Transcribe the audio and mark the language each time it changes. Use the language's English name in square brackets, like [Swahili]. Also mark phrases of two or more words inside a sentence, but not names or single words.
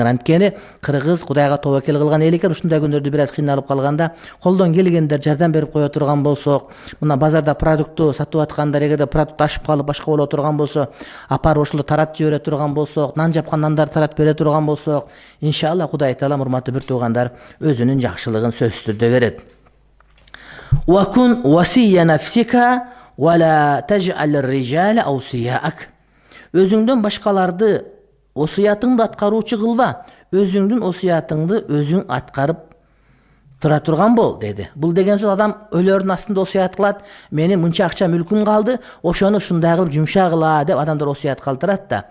[Kyrgyz] Анткени кыргыз Кудайга тобокел кылган эл экен. Ушундай күндөрдө бир аз кыйналып калганда колдон келгендер жардам берип кое турган болсок, мына базарда продукту сатып аткандар эгерде продукт ашып калып башка боло турган болсо, апарып ошоло таратып жибере турган болсок, нан жапкан нандарды таратып бере турган болсок, иншалла Кудай Таала, урматтуу бир туугандар, өзүнүн жакшылыгын сөзсүз түрдө берет. [Arabic] وكن وصي نفسك ولا تجعل الرجال أوصياءك. [Kyrgyz] Өзүңдөн башкаларды осуятыңды аткаруучу кылба, өзүңдүн осуятыңды өзүң аткарып тура турган бол деди. Бул деген сөз адам өлөрүнүн астында осуят кылат, мени мынча акча мүлкүм калды, ошону ушундай кылып жумшагыла деп адамдар осуят калтырат да.